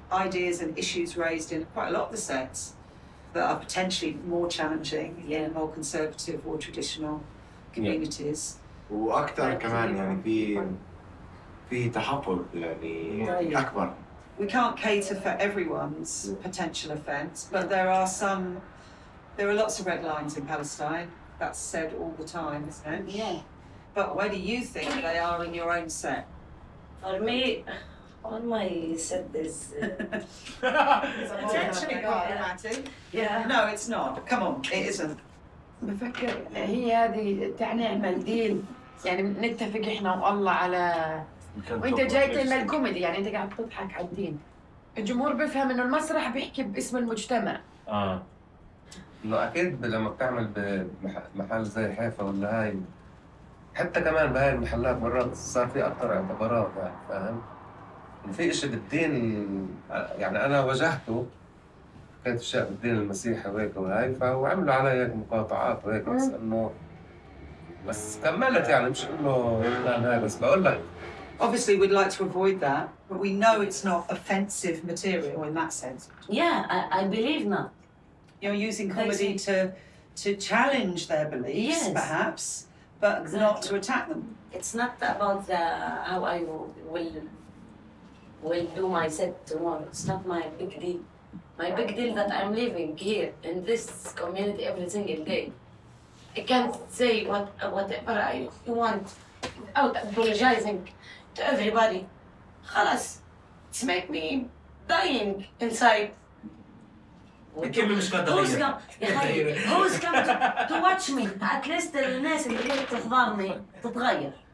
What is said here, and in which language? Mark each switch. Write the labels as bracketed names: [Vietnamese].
[English] Ideas and issues raised in quite a lot of the sets that are potentially more challenging in more conservative or traditional communities. [Arabic] وأكثر كمان يعني في تحفظ يعني أكبر. [English] We can't cater for everyone's potential offence, but there are lots of red lines in Palestine. That's said all the time, isn't it? Yeah. But where do you think they are in your own set? For me, on my set, this it's actually quite dramatic. Yeah. No, it's not. Come on, it isn't. [Arabic] بفكر هي هذه تعني المنديل يعني نتفق إحنا والله على وأنت جاي تعمل الكوميدي يعني أنت قاعد تضحك على الدين. الجمهور بيفهم إنه المسرح بيحكي باسم المجتمع. إنه أكيد لما بتعمل بمحل زي حيفا ولا هاي حتى كمان بهاي المحلات مرات صار في أكثر اعتبارات يعني فاهم؟ في إشي بالدين يعني أنا واجهته كانت أشياء بالدين المسيحي وهيك وهاي فهو عملوا علي هيك مقاطعات وهيك بس إنه بس كملت يعني مش إنه هاي بس بقول لك [English] Obviously, we'd like to avoid that, but we know it's not offensive material in that sense. Yeah, I believe not. You're using comedy to challenge their beliefs, yes, perhaps, but exactly. Not to attack them. It's not about how I will do my set tomorrow. It's not my big deal. My big deal that I'm living here in this community every single day. I can't say whatever I want without apologizing to everybody. [Arabic] خلاص. [English] It's make me dying inside. Who's come to watch me? At least [Arabic] الناس اللي جايه تحضرني تتغير.